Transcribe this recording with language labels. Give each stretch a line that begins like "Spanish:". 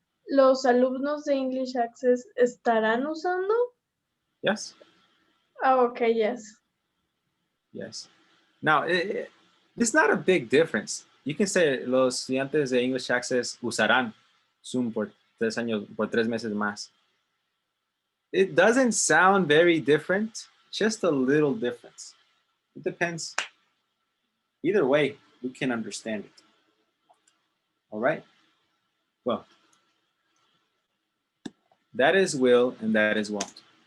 Spanish: ¿Los alumnos de English Access estarán usando?
English: Yes? Oh, okay, yes. Yes. Now, it's not a big difference. You can say
Spanish: los estudiantes de English Access usarán Zoom por 3 años, por 3 meses más.
English: It doesn't sound very different, just a little difference. It depends. Either way, we can understand it. All right? Well, that is will and that is won't.